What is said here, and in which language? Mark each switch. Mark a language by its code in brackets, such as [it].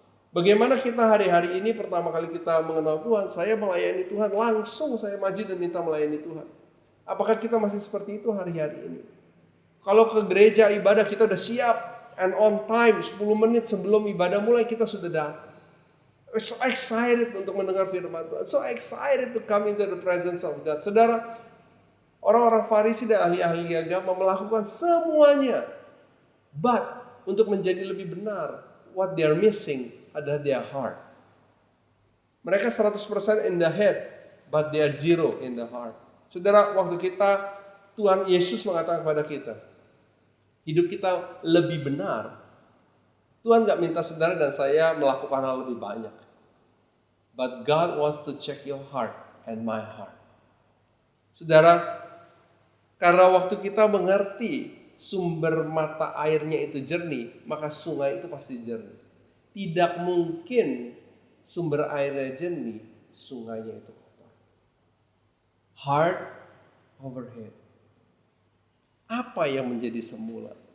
[id] Bagaimana kita hari-hari ini pertama kali kita mengenal Tuhan, saya melayani Tuhan, langsung saya maju dan minta melayani Tuhan. Apakah kita masih seperti itu hari-hari ini? Kalau ke gereja ibadah kita udah siap [en] and on time, [id] 10 menit sebelum ibadah mulai kita sudah datang. [en] We're so excited [id] untuk mendengar firman Tuhan. [en] So excited to come into the presence of God. [id] Saudara, orang-orang Farisi dan ahli-ahli agama melakukan semuanya. [en] But [id] untuk menjadi lebih benar, [en] what they are missing [id] adalah [en] their heart. [id] Mereka [en] 100% in the head, but they are zero in the heart. [id] Saudara, waktu kita, Tuhan Yesus mengatakan kepada kita, hidup kita lebih benar. Tuhan gak minta saudara dan saya melakukan hal lebih banyak. [en] But God wants to check your heart and my heart. [id] Saudara, karena waktu kita mengerti sumber mata airnya itu jernih, maka sungai itu pasti jernih. Tidak mungkin sumber airnya jernih, sungainya itu kotor. [en] Heart over head. [id] Apa yang menjadi semula?